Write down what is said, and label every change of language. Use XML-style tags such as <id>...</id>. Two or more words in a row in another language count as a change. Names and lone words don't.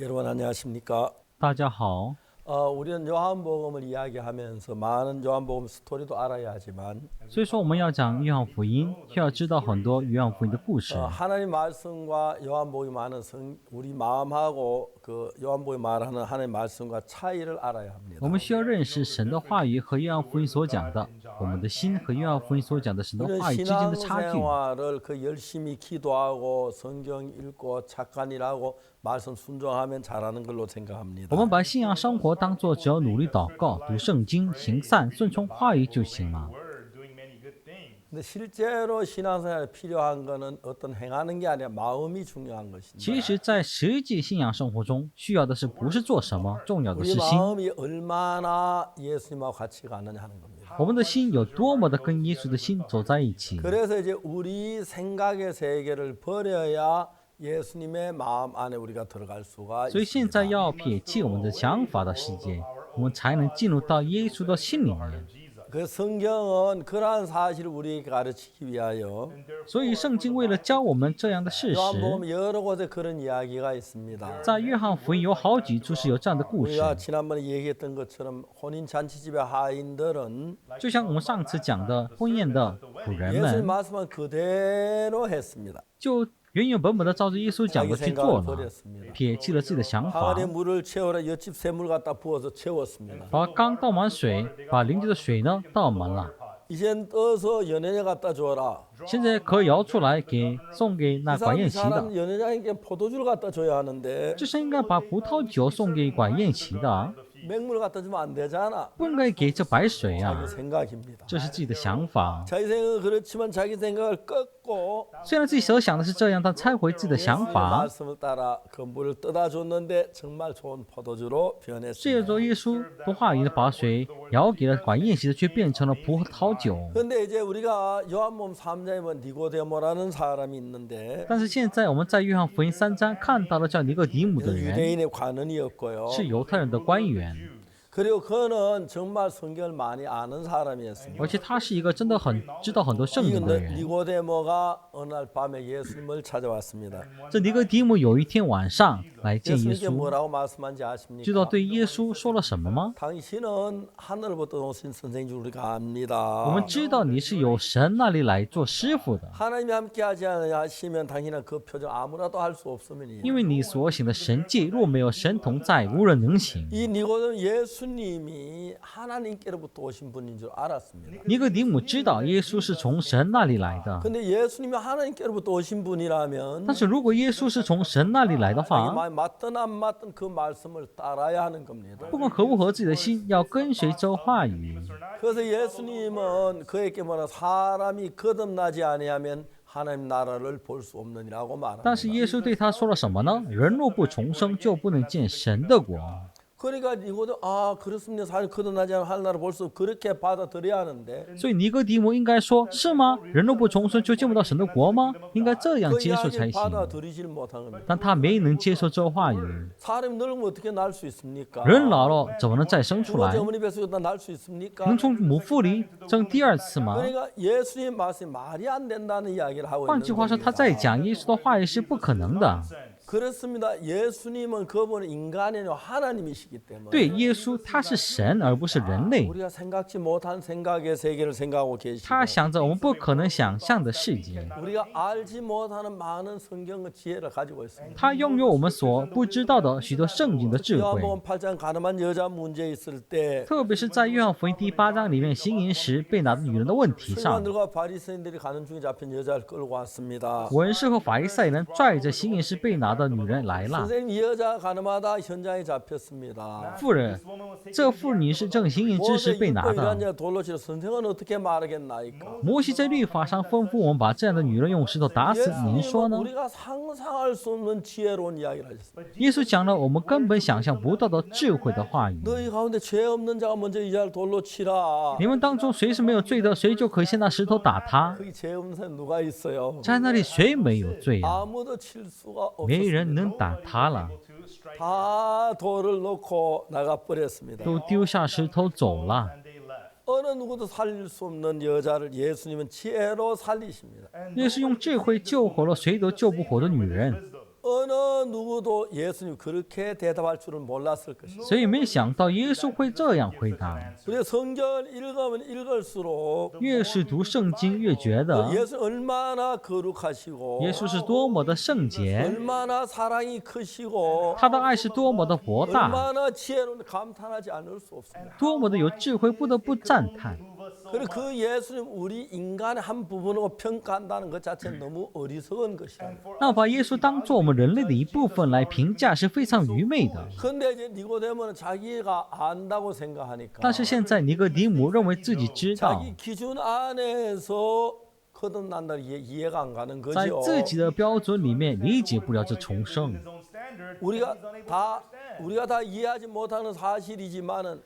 <ko>안녕하십니까?</ko> <zh>大家好，</zh> <ko>우리는 요한복음을 이야기하면서 많은 요한복음 스토리도 알아야 하지만</ko> <zh>所以说我们要讲约翰福音，需要知道很多约翰福音的故事。</zh> <ko>하나님 말씀과 요한복음이 많은 우리 마음하고 그 요한복음이 말하는 하나님 말씀과 차이를 알아야 합니다.</ko> <zh>我们需要认识神的话语和约翰福音所讲的，我们的心和约翰福音所讲的神的</zh> <ko>우리는</ko> <zh>话语之间的差距。</zh> <ko>신앙생활을 그 열심히 기도하고 성경 읽고 착한 일하고 말씀 순종하면 잘하는 걸로 생각합니다.</ko> <zh>我们把信仰生活当作只要努力祷告、读圣经、行善、顺从话语就行了。</zh> <ko>근데 실제로 신앙생활에 필요한 거는 어떤 행하는 게 아니라 마음이 중요한</ko> <zh>其</zh> <ko>것입니다.</ko> <zh>实，在实际信仰生活中，需要的是不是做什么，重要的</zh> <ko>우리</ko> <zh>是心。</zh> <ko>마음이 얼마나 예수님하고 같이 가느냐 하는 겁니다.</ko> <zh>我们的心有多么的跟耶稣的心走在一起。</zh> <ko>그래서 이제 우리 생각의 세계를 버려야 예수님의 마음 안에 우리가 들어갈 수가</ko> <zh>所以现在</zh> <ko>있습니다.</ko> <zh>要撇弃我们的想法的世界，我们才能进入到耶稣的心里面。</zh> <ko>그 성경은 그러한 사실을 우리에게 가르치기 위하여</ko> <zh>所以圣经为了教我们这样的事实，</zh> <ko>요한복음 여러 곳에 그런 이야기가 있습니다.</ko> <zh>在约翰福音有好几处是有这样的故事，</zh> <ko>우리가 지난번에 얘기했던 것처럼 혼인 잔치집의 하인들은</ko> <zh>就像我们上次讲的婚宴的仆人</zh> <ko>예수님</ko> <zh>们，</zh> <ko>말씀은 그대로 했습니다.</ko> <zh>就原原本本的照着耶稣讲</zh> <ko>자기</ko> <zh>的去做</zh> <ko>생각을</ko> <zh>了，</zh> <ko>버렸습니다.</ko> <zh>撇弃了自己的想法，</zh> <ko>항아리에 물을 채우라 옆집 샘물 갖다 부어서 채웠습니다.</ko> <zh>把缸倒满水，把邻居的水呢倒满了。</zh> <ko>이젠 떠서 연예녀 갖다 줘라.</ko> <zh>现在可以舀出来送给那管宴席的，</zh> <ko>사람 연회장에게 포도주를 갖다 줘야 하는데</ko> <zh>这是应该把葡萄酒送给管宴席的，</zh> <ko>맹물 갖다 주면 안 되잖아.</ko> <zh>不应该给这白水啊</zh> <ko>자기 ， 생각입니다.</ko> <zh>这是自己的想法。</zh> <ko>자기 생각은 그렇지만 자기 생각을 꺾고</ko> <zh>虽然自己所想的是这样，但拆回自己的想</zh> <ko>예수님의</ko> <zh>法，</zh> <ko>말씀을 따라 그 물을 떠다 줬는데 정말 좋은 포도주로</ko> <zh>借</zh> <ko>변했습니다.</ko> <zh>着耶稣的话语的把水舀给了管宴席的，却变成了葡萄酒。</zh> <ko>근데 이제 우리가 요한복음 3장에 보면 니고데모라는 사람이 있는데</ko> <zh>但是现在我们在约翰福音3章看到了叫尼哥底母的人，</zh> <ko>유대인의 관원이었고요.</ko> <zh>是犹太人的官员，</zh> <ko>그리고 그는 정말 성경을 많이 아는 사람이었습니다.</ko> <zh>而且他是一个真的很知道很多圣</zh> <ko>이</ko> <zh>经的人。</zh> <ko>니고데모가 어느 날 밤에 예수님을 찾아왔습니다.</ko> <zh>这尼哥底母有一天晚上来见耶</zh> <ko>예수님께</ko> <zh>稣，</zh> <ko>뭐라고 말씀한지</ko> <zh>知道</zh> <ko>아십니까?</ko> <zh>对耶稣说了什么吗？</zh> <ko>당신은 하늘부터 오신 선생인 줄 우리가</ko> <zh>我</zh> <ko>압니다.</ko> <zh>们知道你是由神那里来做师傅的，</zh> <ko>하나님이 함께하지 않으시면 당신은 그 표정 아무라도 할 수 없음이니.</ko> <zh>因为你所行的神迹，若没有神同在，无人能行。</zh> <ko>이 니고데모 예수님이 하나님께로부터 오신 분인 줄 알았습니다.</ko> <zh>尼哥底母知道耶稣是从神那里来的，</zh> <ko>근데 예수님이 하나님께로부터 오신 분이라면</ko> <zh>但是如果耶稣是从神那里来的</zh> <ko>자기</ko> <zh>话，</zh> <ko>마음에 맞든 안 맞든 그 말씀을 따라야 하는 겁니다.</ko> <zh>不管合不合自己的心，要跟随这话语。</zh> <ko>그래서 예수님은 그에게 뭐라 사람이 거듭나지 아니하면 하나님 나라를 볼 수 없느니라고</ko> <zh>但是</zh> <ko>말합니다.</ko> <zh>耶稣对他说了什么呢？人若不重生，就不能见神的国。</zh> <ko>그러니까 이거도 그렇습니다. 사람 거듭나지 않으면 하나님 나라 볼 수 없고 그렇게 받아들여야 하는데</ko> <zh>所以尼哥底母应该说：是吗？人若不重生，就见不到神的国吗？应该这样</zh> <ko>그</ko> <zh>接受才</zh> <ko>이야기를</ko> <zh>行。</zh> <ko>받아들이질 못한 겁니다.</ko> <zh>但他没能接受这话语。</zh> <ko>사람이 늙으면 어떻게 날 수 있습니까?</ko> <zh>人老了怎么能再生出</zh> <ko>두</ko> <zh>来</zh> <ko>번째 ？ 어머니 뱃속에다 날 수 있습니까?</ko> <zh>能从母腹里生第二次吗？</zh> <ko>그러니까 예수님 말씀이 말이 안 된다는 이야기를 하고</ko> <zh>换</zh> <ko>있는</ko> <zh>句话说，他</zh> <ko>겁니다.</ko> <zh>在讲耶稣的话语是不可能的。</zh> <ko>그렇습니다. 예수님은 그분은 인간이 아니라 하나님이시기 때문에</ko> <zh>对，耶稣他是神，而不是人类。</zh> <ko>우리가 생각지 못한 생각의 세계를 생각하고 계시고</ko> <zh>他想着我们不可能想象的世界，</zh> <ko>우리가 알지 못하는 많은 성경의 지혜를 가지고 있습니다.</ko> <zh>他拥有我们所不知道的许多圣经的智慧。</zh> <ko>요한복음 8장 가늠한 여자 문제 있을 때</ko> <zh>特别是在约翰福音第8章里面行淫时被拿的女人的问题上，</zh> <ko>서기관들과 바리새인들이 가는 중에 잡힌 여자를 끌고 왔습니다.</ko> <zh>文士和法利赛人拽着行淫时被拿的女人来了。</zh> <ko>선생님 이 여자 가늠하다 현장에 잡혔습니다.</ko> <zh>妇人，这妇女是正行淫之时</zh> <ko>모세</ko> <zh>被拿</zh> <ko>율법</ko> <zh>的。</zh> <ko>이란 자 돌로 치러 선생은 어떻게 말하겠나이까?</ko> <zh>摩西在律法上吩咐我们把这样的女人用石头打死，您说</zh> <ko>예수님은</ko> <zh>呢？</zh> <ko>우리가 상상할 수 없는 지혜로운 이야기를 하셨습니다.</ko> <zh>耶稣讲了我们根本想象不到的智慧的话语。</zh> <ko>너희 가운데 죄 없는 자가 먼저 이 자를 돌로 치라.</ko> <zh>你们当中谁是没有罪的，谁就可以先拿石头打他。</zh> <ko>거기 죄 없는 사람 누가 있어요?</ko> <zh>在那里谁没有罪啊？</zh> <ko>아무도 칠 수가</ko> <zh>没人</zh> <ko>없었습니다.</ko> <zh>能打他了，</zh> <ko>다 돌을 놓고 나가 버렸습니다.</ko> <zh>都丢下石头走了。</zh> <ko>어느 누구도 살릴 수 없는 여자를 예수님은 지혜로 살리십니다.</ko> <zh>耶稣用智慧救活了谁都救不活的女人。</zh> <ko>어느 누구도 예수님 그렇게 대답할 줄은 몰랐을 것입니다.</ko> <zh>所以没想到耶稣会这样回答。</zh> <ko>우리가 성경을 읽으면 읽을수록</ko> <zh>越是读圣经，越觉得</zh> <ko>예수 얼마나 거룩하시고</ko> <zh>耶稣是多么的圣洁，</zh> <ko>얼마나 사랑이 크시고</ko> <zh>他的爱是多么的博大，</zh> <ko>얼마나 지혜로운 감탄하지 않을 수 없습니다.</ko> <zh>多么的有智慧，不得不赞叹。</zh> <ko>그리고 그 예수님 우리 인간의 한 부분으로 평가한다는 것 자체는 너무 어리석은 것이다.</ko> <zh>那把耶稣当做我们人类的一部分来评价是非常愚昧的。</zh> <ko>근데 이제 니고데모는 자기가 안다고 생각하니까</ko> <zh>但是现在尼哥底母认为自己知道，</zh> <ko>자기 기준 안에서 거듭난다는 게 이해가 안 가는</ko> <zh>在</zh> <ko>거죠.</ko> <zh>自己的标准里面理解不了这重生。</zh> <ko>우리가 다 이해하지 못하는 사실이지만은</ko>